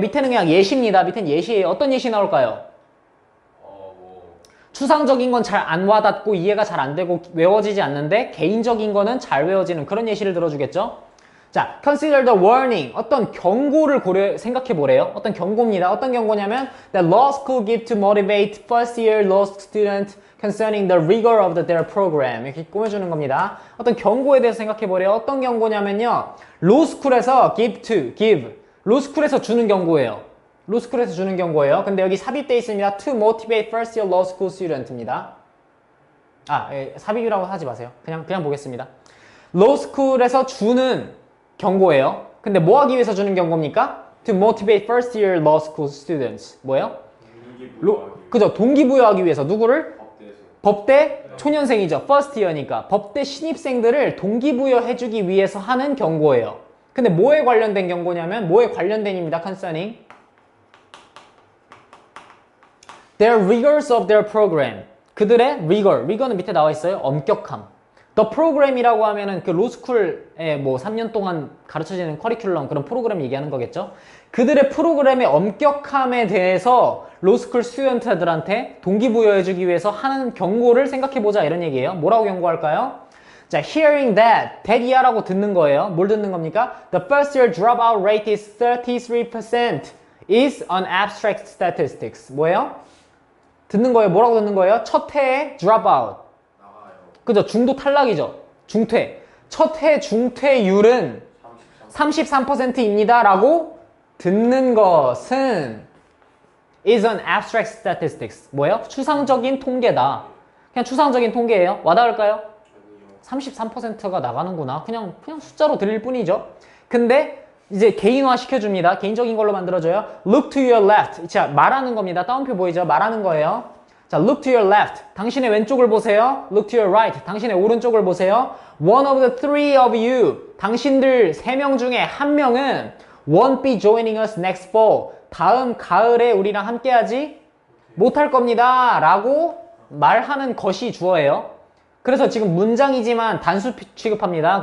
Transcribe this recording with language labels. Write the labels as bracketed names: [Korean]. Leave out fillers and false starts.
[Korean] 밑에는 그냥 예시입니다. 밑에는 예시예요. 어떤 예시 나올까요? 뭐 추상적인 건 잘 안 와닿고 이해가 잘 안 되고 외워지지 않는데 개인적인 거는 잘 외워지는 그런 예시를 들어주겠죠? [English] 자, consider the warning. [Korean] 어떤 경고를 생각해 보래요. 어떤 경고입니다. 어떤 경고냐면 [English] that law school give to motivate first year law student concerning the rigor of their program. [Korean] 이렇게 꾸며주는 겁니다. 어떤 경고에 대해서 생각해 보래요. 어떤 경고냐면요. 로스쿨에서 give. 로스쿨에서 주는 경고예요. 로스쿨에서 주는 경고예요. 근데 여기 삽입되어 있습니다. [English] to motivate first year law school student입니다. [Korean] 삽입이라고 하지 마세요. 그냥 보겠습니다. 로스쿨에서 주는 경고예요. 근데 뭐 하기 위해서 주는 경고입니까? [English] To motivate first year law school students. [Korean] 뭐예요? 그죠? 동기부여하기 위해서 누구를? 법대 초년생이죠. [English] first year니까. [Korean] 법대 신입생들을 동기부여해주기 위해서 하는 경고예요. 근데 뭐에 관련된 경고냐면 뭐에 관련된입니다. [English] concerning their rigors of their program. [Korean] 그들의 rigor는 밑에 나와 있어요. 엄격함. The program이라고 하면은 그 로스쿨에 뭐 3년 동안 가르쳐지는 커리큘럼 그런 프로그램 얘기하는 거겠죠. 그들의 프로그램의 엄격함에 대해서 로스쿨 스튜던트들한테 동기부여해주기 위해서 하는 경고를 생각해보자 이런 얘기예요. 뭐라고 경고할까요? 자, [English] hearing that [Korean] 이하라고 듣는 거예요. 뭘 듣는 겁니까? [English] The first year dropout rate is 33% is an abstract statistics. [Korean] 뭐예요? 듣는 거예요. 뭐라고 듣는 거예요? 첫 해에 dropout. 그죠? 중도 탈락이죠. 중퇴. 첫 해 중퇴율은 33%입니다. 라고 듣는 것은 [English] is an abstract statistics. [Korean] 뭐예요? 추상적인 통계다. 그냥 추상적인 통계예요. 와닿을까요? 33%가 나가는구나. 그냥 숫자로 들릴 뿐이죠. 근데 이제 개인화 시켜줍니다. 개인적인 걸로 만들어줘요. [English] Look to your left. [Korean] 자, 말하는 겁니다. 따옴표 보이죠? 말하는 거예요. 자, [English] look to your left. [Korean] 당신의 왼쪽을 보세요. [English] Look to your right. [Korean] 당신의 오른쪽을 보세요. [English] One of the three of you. [Korean] 당신들 3명 중에 한 명은 [English] won't be joining us next fall. [Korean] 다음 가을에 우리랑 함께하지 못할 겁니다. 라고 말하는 것이 주어예요. 그래서 지금 문장이지만 단수 취급합니다.